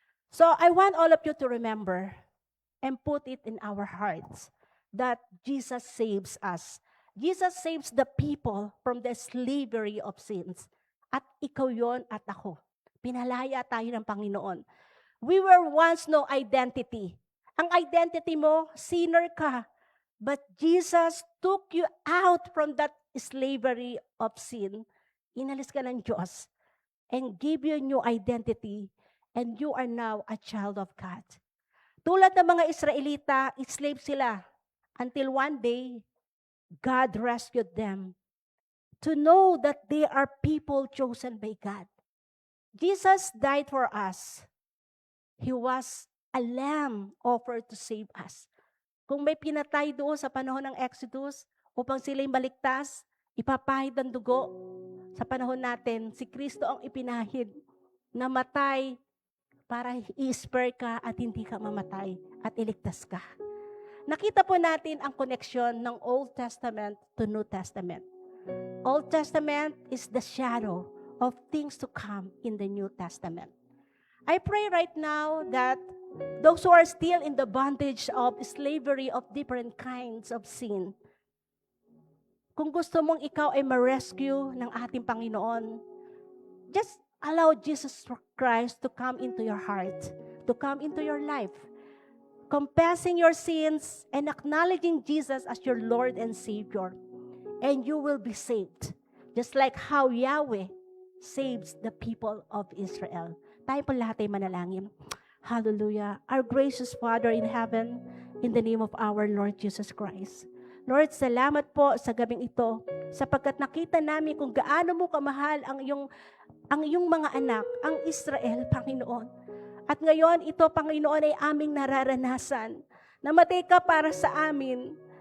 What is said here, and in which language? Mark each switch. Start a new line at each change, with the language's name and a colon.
English: So, I want all of you to remember and put it in our hearts that Jesus saves us. Jesus saves the people from the slavery of sins.
Filipino: At ikaw yon at ako. Pinalaya tayo ng Panginoon.
English: We were once no identity.
Filipino: Ang identity mo, sinner ka.
English: But Jesus took you out from that slavery of sin.
Filipino: Inalis ka ng Diyos
English: and gave you a new identity, and you are now a child of God.
Filipino: Tulad ng mga Israelita, slave sila
English: until one day, God rescued them to know that they are people chosen by God. Jesus died for us. He was a lamb offered to save us.
Filipino: Kung may pinatay doon sa panahon ng Exodus upang sila'y maligtas, ipapahid ang dugo. Sa panahon natin, si Kristo ang ipinahid na matay para i-spare ka at hindi ka mamatay at iligtas ka. Nakita po natin ang koneksyon ng Old Testament to New Testament.
English: Old Testament is the shadow of things to come in the New Testament. I pray right now that those who are still in the bondage of slavery of different kinds of sin,
Filipino: kung gusto mong ikaw ay ma-rescue ng ating Panginoon,
English: just allow Jesus Christ to come into your heart, to come into your life. Confessing your sins and acknowledging Jesus as your Lord and Savior, and you will be saved. Just like how Yahweh saves the people of Israel.
Filipino: Tayo po lahat ay manalangin.
English: Hallelujah. Our gracious Father in heaven, in the name of our Lord Jesus Christ.
Filipino: Lord, salamat po sa gabing ito sapagkat nakita namin kung gaano mo kamahal ang iyong mga anak, ang Israel, Panginoon. At ngayon, ito, Panginoon, ay aming nararanasan. Namatay ka para sa amin.